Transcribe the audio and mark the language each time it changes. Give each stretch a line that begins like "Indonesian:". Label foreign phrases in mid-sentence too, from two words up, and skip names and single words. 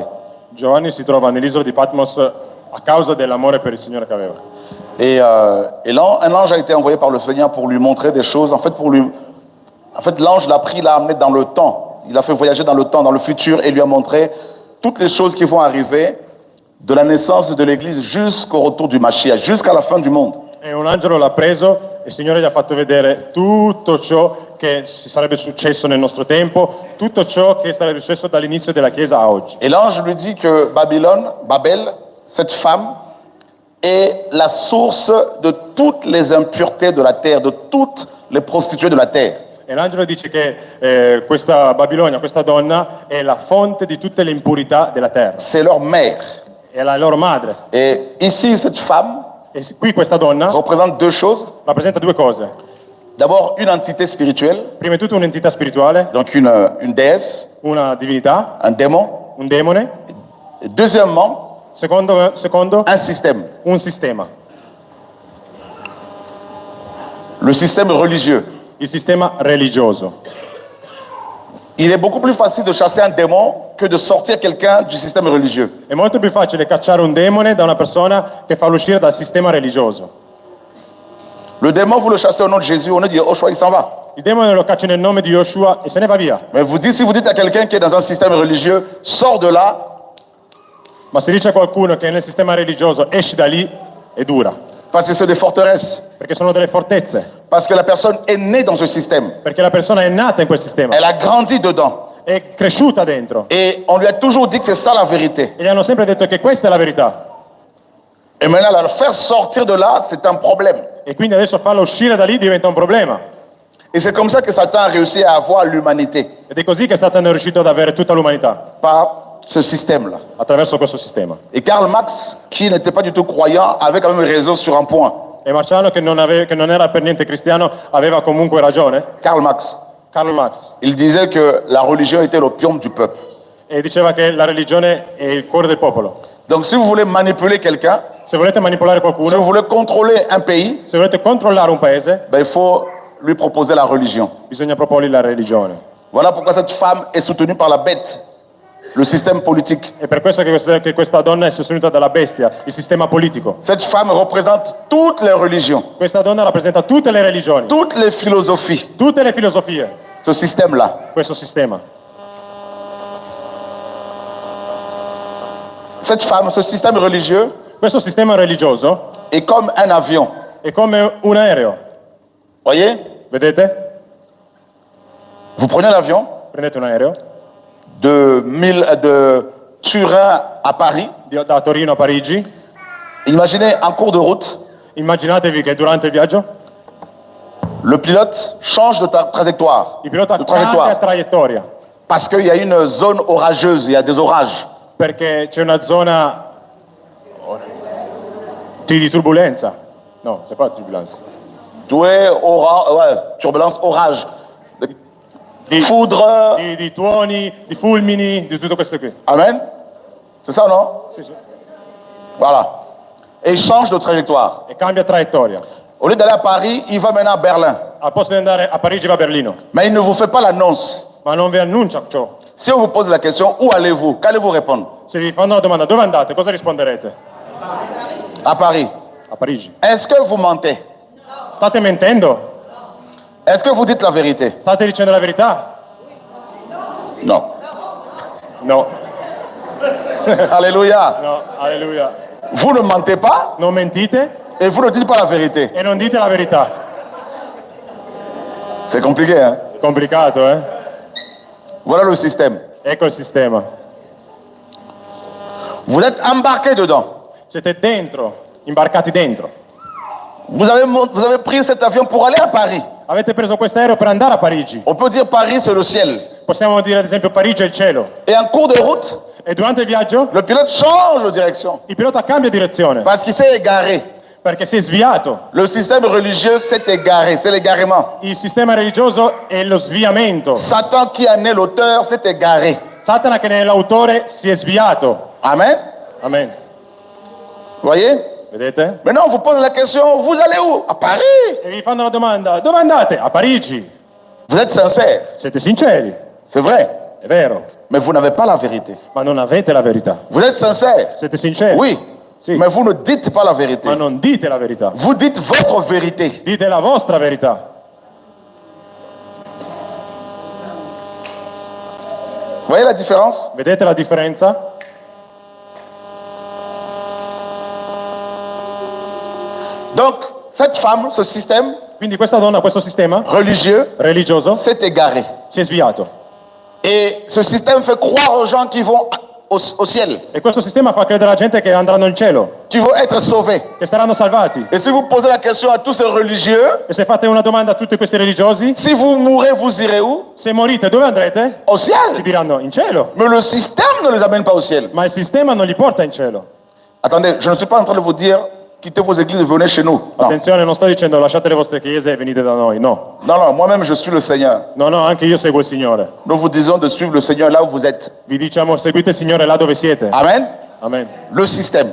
Italian: Giovanni si trova nell'isola di Patmos a causa dell'amore per il Signore che aveva.
French: Et là, un ange a été envoyé par le Seigneur pour lui montrer des choses. En fait, l'ange l'a pris, l'a amené dans le temps. Il l'a fait voyager dans le temps, dans le futur, et lui a montré toutes les choses qui vont arriver de la naissance de l'Église jusqu'au retour du Mashiach, jusqu'à la fin du monde.
Italian: E un angelo l'ha preso e il Signore gli ha fatto vedere tutto ciò che sarebbe successo nel nostro tempo, tutto ciò che sarebbe successo dall'inizio della Chiesa a oggi.
French: Et l'ange lui dit que Babel, cette femme, est la source de toutes les impuretés de la terre, de toutes les prostituées de la terre.
Italian: E l'angelo dice che questa Babilonia, questa donna, è la fonte di tutte le impurità della terra.
French: C'est leur mère.
Italian: È la loro madre.
French: Et ici, cette femme
Italian: E qui questa donna
French: représente deux choses.
Italian: rappresenta due cose.
French: D'abord, une entité spirituelle,
Italian: Prima di tutto un'entità spirituale,
French: donc une déesse,
Italian: una divinità,
French: un démon.
Italian: un demone.
French: Et deuxièmement,
Italian: Secondo,
French: un système,
Italian: un sistema.
French: le système religieux.
Italian: Il sistema religioso.
French: Il est beaucoup plus facile de chasser un démon que de sortir quelqu'un du système religieux.
Italian: È molto più facile cacciare un demone da una persona che farlo uscire dal sistema religioso.
French: Le démon, vous le chassez au nom de Jésus, au nom de Yoshua, il s'en va.
Italian: Il demone lo caccia nel nome di Yoshua e se ne va via.
French: Mais si vous dites à quelqu'un qui est dans un système religieux, sors de là,
Italian: Ma se dice a qualcuno che è nel sistema religioso esci da lì, è dura.
French: parce que c'est des forteresses,
Italian: Perché sono delle fortezze.
French: parce que la personne est née dans ce système,
Italian: Perché la persona è nata in quel sistema.
French: elle a grandi dedans.
Italian: È cresciuta dentro.
French: Et on lui a toujours dit que c'est ça la vérité.
Italian: E gli hanno sempre detto che questa è la verità.
French: Et maintenant, la faire sortir de là, c'est un problème.
Italian: E quindi adesso farla uscire da lì diventa un problema.
French: Et c'est comme ça que Satan a réussi à avoir l'humanité,
Italian: Ed è così che Satana è riuscito ad avere tutta l'umanità,
French: par ce système-là.
Italian: attraverso questo sistema.
French: Et Karl Marx, qui n'était pas du tout croyant, avait quand même raison sur un point.
Italian: E Marciano, che non era per niente cristiano, aveva comunque ragione.
French: Karl Marx,
Italian: Karl Marx.
French: il disait que la religion était l'opium du peuple.
Italian: E diceva che la religione è il cuore del popolo.
French: Donc si vous voulez manipuler quelqu'un,
Italian: Se volete manipolare
French: si vous
Italian: qualcuno,
French: voulez contrôler un pays,
Italian: se volete controllare un paese,
French: ben, il faut lui proposer la religion.
Italian: bisogna proporgli la religione.
French: Voilà pourquoi cette femme est soutenue par la bête. le système politique.
Italian: È per questo che questa donna è sostenuta dalla bestia, il sistema politico.
French: Cette femme représente toutes les religions,
Italian: Questa donna rappresenta tutte le religioni,
French: toutes les philosophies.
Italian: tutte le filosofie,
French: Ce système-là.
Italian: questo sistema.
French: Cette femme, ce système religieux
Italian: Questo sistema religioso
French: est comme un avion.
Italian: è come un aereo,
French: Voyez?
Italian: vedete?
French: Vous prenez l'avion
Italian: Prendete un aereo
French: de Turin à Paris.
Italian: da Torino a Parigi,
French: Imaginez en cours de route,
Italian: immaginatevi che durante il viaggio
French: le pilote change de trajectoire.
Italian: il pilota
French: De
Italian: cambia traiettoria
French: Parce qu'il y a une zone orageuse, il y a des orages.
Italian: perché c'è una zona di turbolenza. No,
French: c'est pas turbulenza. Turbulence, orage.
Italian: Di,
French: Foudre.
Italian: di tuoni, di fulmini, di tutto questo qui.
French: Amen. C'est ça, non?
Italian: Sì, sì.
French: Voilà. Et il change de trajectoire.
Italian: E cambia traiettoria.
French: Au lieu d'aller à Paris, il va maintenant à Berlin.
Italian: Al posto di andare a Parigi va a Berlino.
French: Mais il ne vous fait pas l'annonce.
Italian: Ma non vi annuncia ciò.
French: Si on vous pose la question, où allez-vous? Qu'allez-vous répondre?
Italian: Se vi fanno la domanda dove andate, cosa risponderete?
French: À Paris.
Italian: A Parigi.
French: Est-ce que vous mentez?
Italian: State mentendo?
French: Est-ce que vous dites la vérité?
Italian: State dicendo la verità?
French: Non.
Italian: No.
French: Alléluia.
Italian: No, alleluia.
French: Vous ne mentez pas
Italian: Non mentite
French: et vous ne dites pas la vérité.
Italian: e non dite la verità.
French: C'est compliqué, hein?
Italian: È complicato, eh?
French: Voilà le système.
Italian: Ecco il sistema.
French: Vous êtes embarqué dedans.
Italian: Siete dentro, imbarcati dentro.
French: Vous avez pris cet avion pour aller à Paris.
Italian: Avete preso questo aereo per andare a Parigi.
French: On peut dire Paris, c'est le ciel.
Italian: Possiamo dire ad esempio Parigi è il cielo.
French: Et en cours de route,
Italian: E durante il viaggio
French: le pilote change de direction
Italian: il pilota cambia direzione
French: parce qu'il s'est égaré.
Italian: perché si è sviato.
French: Le système religieux s'est égaré, c'est l'égarement.
Italian: Il sistema religioso è lo sviamento.
French: Satan, qui en est l'auteur, s'est égaré.
Italian: Satana che è l'autore si è sviato.
French: Amen.
Italian: Amen.
French: Voyez?
Italian: Vedete?
French: Maintenant, on vous pose la question, vous allez où? À Paris.
Italian: E vi fanno la domanda, dove andate? A Parigi.
French: Vous êtes sincère,
Italian: Siete sinceri?
French: c'est vrai,
Italian: È vero,
French: mais vous n'avez pas la vérité.
Italian: ma non avete la verità.
French: Vous êtes sincère,
Italian: Siete sinceri?
French: oui,
Italian: Sì,
French: mais vous ne dites pas la vérité.
Italian: ma non dite la verità.
French: Vous dites votre vérité.
Italian: Dite la vostra verità.
French: Voyez la différence?
Italian: Vedete la differenza?
French: Donc, cette femme, ce système
Italian: Quindi questa donna, questo sistema
French: religieux
Italian: religioso
French: s'est égaré.
Italian: si è sviato.
French: Et ce système fait croire aux gens qui vont au ciel,
Italian: E questo sistema fa credere alla gente che andranno in cielo,
French: qui vont être sauvés.
Italian: che saranno salvati.
French: Et si vous posez la question à tous ces religieux,
Italian: E se fate una domanda a tutti questi religiosi,
French: si vous mourrez, vous irez où?
Italian: se morite dove andrete?
French: Au
Italian: Ti
French: ciel.
Italian: diranno in cielo.
French: Mais le système ne les amène pas au ciel.
Italian: Ma il sistema non li porta in cielo.
French: Attendez, je ne suis pas en train de vous dire, quittez vos églises et venez chez nous.
Italian: Non, Attenzione, non sto dicendo lasciate le vostre chiese e venite da noi, no.
French: non, moi-même je suis le Seigneur.
Italian: No, no, anche io seguo il Signore.
French: Nous vous disons de suivre le Seigneur là où vous êtes.
Italian: Vi diciamo seguite il Signore là dove siete.
French: Amen.
Italian: Amen.
French: Le système.